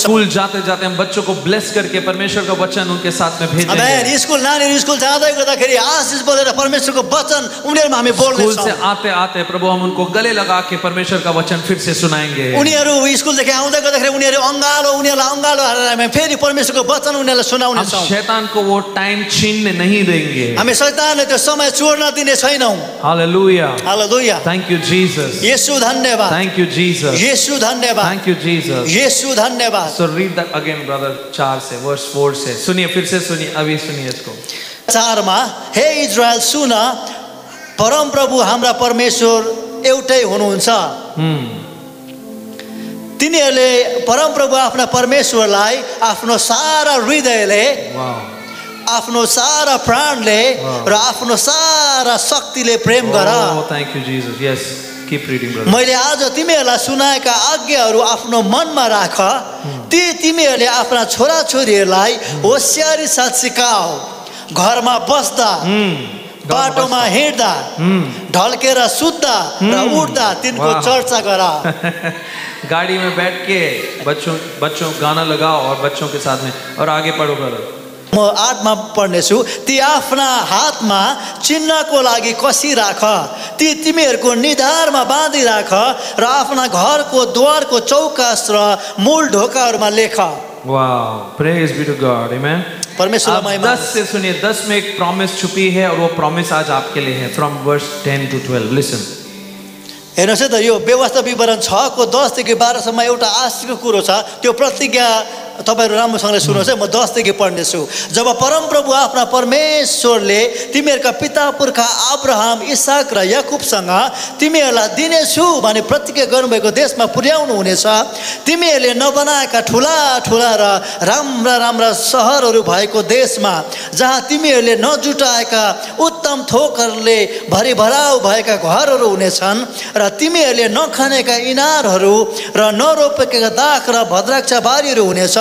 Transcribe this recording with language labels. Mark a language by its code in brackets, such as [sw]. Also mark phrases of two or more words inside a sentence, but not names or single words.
[hi] स्कूल जाते जाते हम बच्चों को ब्लेस करके परमेश्वर का वचन उनके साथ में भेजेंगे। आमेन। [ne] स्कुल नानीहरू स्कुल जाँदै गर्दाखेरि आशिष बोलेर परमेश्वरको वचन उनीहरूमा हामी स्कूल बोल्नेछौँ। [hi] से आते आते प्रभु हम उनको गले लगा के परमेश्वर का वचन फिर से सुनाएंगे। [ne] उनीहरू स्कुलदेखि आउँदै गर्दाखेरि उनीहरूलाई अङ्गालो हालेर हामी फेरि परमेश्वरको वचन उनीहरूलाई हम सुनाउनेछौँ। [hi] शैतान को वो टाइम छीनने नहीं देंगे। [ne] हामी शैतानले त्यो समय छोड्न दिने छैनौँ। हालेलुया। हालेलुया। [en] Thank you Jesus. [ne] येशू धन्यवाद। [en] Thank you Jesus. [ne] येशू धन्यवाद। [en] Thank you Jesus. [ne] येशू धन्यवाद। [en] So read that again brother, [hi] 4 से वर्स 4 से सुनिए, फिर से सुनिए, अभी सुनिए इसको। [ne] 4 मा हे इजरायल सुन, परम प्रभु हाम्रा परमेश्वर एउटै हुनुहुन्छ। तिनीहरूले परम प्रभु आफ्ना परमेश्वरलाई आफ्नो सारा हृदयले, आफ्नो सारा प्राणले र आफ्नो सारा शक्तिले प्रेम गर। [en] Thank you Jesus. Yes, keep reading brother. [ne] मैले आज तिमीहरूलाई सुनाएका आज्ञाहरू आफ्नो मनमा राख, ती तिमीहरूले आफ्ना छोराछोरीहरूलाई होसियारी साथ सिकाऊ। घरमा बस्दा, बाटोमा हिँड्दा, ढल्केर सुत्दा र उठ्दा तिनको चर्चा गर। [hi] गाड़ी में बैठ के बच्चों गाना लगाओ और बच्चों के साथ में, और आगे पढ़ो ब्रदर। [ne] म 8 मा पढ्नेछु। ती आफ्ना हातमा चिन्हको लागि कसिराख, ती तिमीहरूको निधारमा बाँधिराख र आफ्ना घरको द्वारको चौकास र मूल ढोकाहरूमा लेख। [en] Wow, praise be to God, आमेन। [ne] परमेश्वरलाई महिमा। [hi] 10 से सुनिए, 10 में एक प्रॉमिस छुपी है और वो प्रॉमिस आज आपके लिए है। [en] From verse 10 to 12 listen. [ne] हेर्नुहोस् है त यो व्यवस्था विवरण 6 को 10 देखि 12 सम्म एउटा आशिषको कुरो छ। त्यो प्रतिज्ञा तपाईहरु राम्रोसँगले सुन्नुहोस् है। म 10 देखि पढ्नेछु। जब परमप्रभु आफ्ना परमेश्वरले तिमीहरूका पिता पुर्खा अब्राहम, इसाक र याकुबसँग तिमीहरूलाई दिनेछु भनी प्रतिज्ञा गर्नुभएको देशमा पुर्याउनु हुनेछ, तिमीहरूले नबनाएका ठुला ठुला र राम्रा राम्रा सहरहरू भएको देशमा, जहाँ तिमीहरूले नजुटाएका उत्तम थोकहरूले भरिभराउ भएका घरहरू हुनेछन् र तिमीहरूले नखानेका इनारहरू र नरोपेका दाख र भद्राक्षा बारीहरू हुनेछन्।